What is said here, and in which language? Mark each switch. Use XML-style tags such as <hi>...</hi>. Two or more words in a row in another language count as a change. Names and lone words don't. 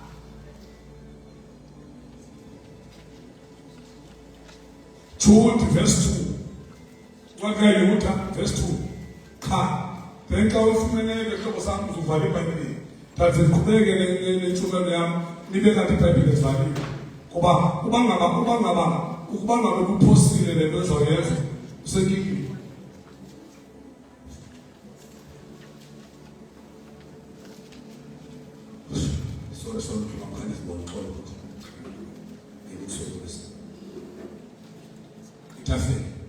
<en>Jude verse 2 Yuda verse 2 qha then xa</en> <xh>ufumeneke hlobo sami uzuvala iBhayibhile thathe ndiqhubeke nentshumayelo yam nibe kanti iBhayibhile ezivaliwe ngoba ukuba ngabe kuphosile le nto ezawuyenza usenkingeni sorry</xh> <zu>mangane sibonixola ukuthi ngikusebenzisa itafeni</zu>